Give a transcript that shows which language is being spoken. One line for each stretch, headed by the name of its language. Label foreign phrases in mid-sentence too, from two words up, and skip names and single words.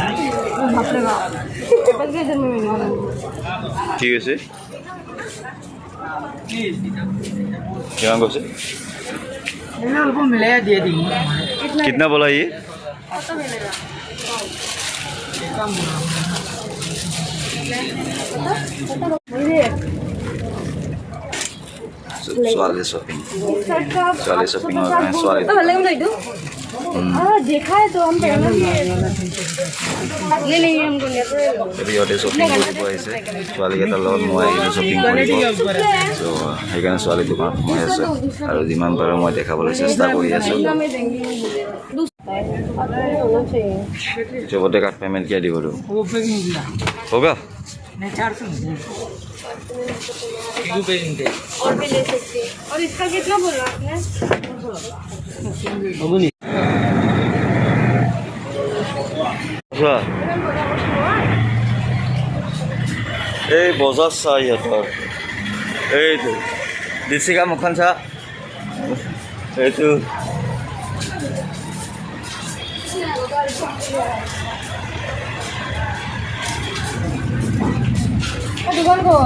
Assamese: ঠিক আছে,
Hindi: कितना কৈছে? कितना बोला ये?
Assamese: ছোৱালী শ্বপিং
Hindi: देखा है तो हम पहले ले लेंगे। हमको
Assamese: ইহঁতে শ্বপিং কৰিব আহিছে। ছোৱালীকেইটাৰ লগত মই আহিলোঁ শ্বপিং কৰিব। চ' সেইকাৰণে ছোৱালী দোকানত সোমাই আছে আৰু যিমান পাৰোঁ মই দেখাবলৈ চেষ্টা কৰি আছোঁ। চবতে
English: card payment
Assamese: কিয় দিব
Hindi: तो होगा? और भी ले सकते हैं। और इसका कितना बोला आपने?
Assamese: চোৱা এই বজাৰ চা ইহঁতৰ এইটো দিছিকা মুখখন চা এইটো দোকান ক'ত